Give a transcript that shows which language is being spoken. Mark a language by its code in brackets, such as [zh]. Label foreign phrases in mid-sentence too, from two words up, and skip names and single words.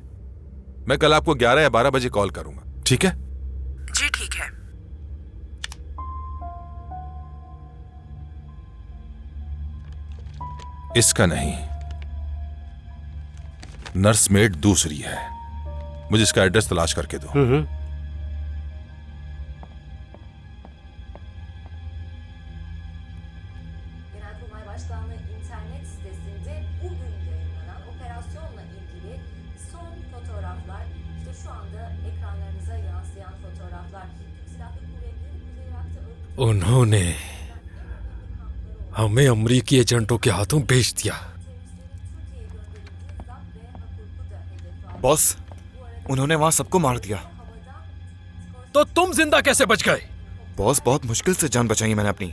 [hi] मैं कल आपको 11 या 12 बजे कॉल करूंगा, ठीक है? जी ठीक है। इसका नहीं, [en] nurse maid [hi] दूसरी है। मुझे इसका एड्रेस तलाश करके दो। [tr] Genelkurmay Başkanlığı internet sitesinde bugün yayınlanan operasyonla ilgili son fotoğraflar, işte şu anda ekranlarınıza yansıyan fotoğraflar. Türk Silahlı Kuvvetleri Kuzey Irak'ta [hi] उन्होंने हमें अमरीकी एजेंटों के हाथों बेच दिया। बॉस, उन्होंने वहां सबको मार दिया। तो तुम जिंदा कैसे बच गए? बॉस, बहुत मुश्किल से जान बचाई मैंने अपनी।